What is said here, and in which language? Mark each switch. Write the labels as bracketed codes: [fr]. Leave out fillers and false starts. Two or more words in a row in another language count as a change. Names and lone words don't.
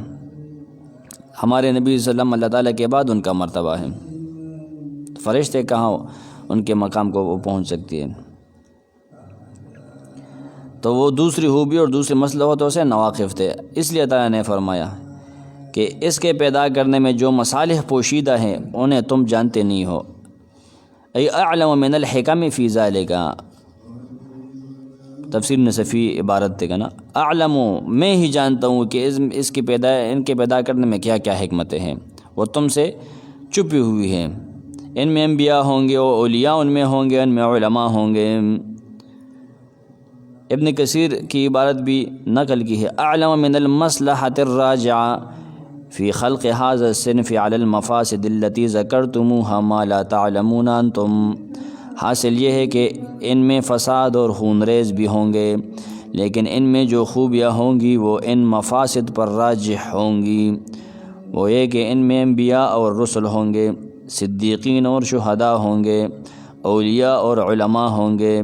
[ur] ہمارے نبی [ar] صلی اللہ علیہ وسلم [ur] اللہ تعالیٰ کے بعد ان کا مرتبہ ہے، فرشتے کہاں ان کے مقام کو وہ پہنچ سکتی ہے؟ تو وہ دوسری خوبی اور دوسری مصلحتوں سے ناواقف تھے، اس لیے تعالیٰ نے فرمایا کہ اس کے پیدا کرنے میں جو مصالح پوشیدہ ہیں انہیں تم جانتے نہیں ہو۔ [ar] ای اعلم من الحکم فی ذالک، [ur] تفسیر نصفی عبارت تھے نا، اعلم میں ہی جانتا ہوں کہ ان کے پیدا کرنے میں کیا کیا حکمتیں ہیں، وہ تم سے چھپی ہوئی ہیں۔ ان میں انبیاء ہوں گے اور اولیاء ان میں ہوں گے، ان میں علماء ہوں گے۔ ابن کثیر کی عبارت بھی نقل کی ہے، [ar] اعلم من المصلحة الراجعة فی خلق هذا الصنف علی المفاسد التي ذکرتموها ما لا تعلمون انتم۔ [ur] حاصل یہ ہے کہ ان میں فساد اور خونریز بھی ہوں گے، لیکن ان میں جو خوبیاں ہوں گی وہ ان مفاسد پر راجح ہوں گی، وہ یہ کہ ان میں انبیاء اور رسل ہوں گے، صدیقین اور شہداء ہوں گے، اولیاء اور علماء ہوں گے۔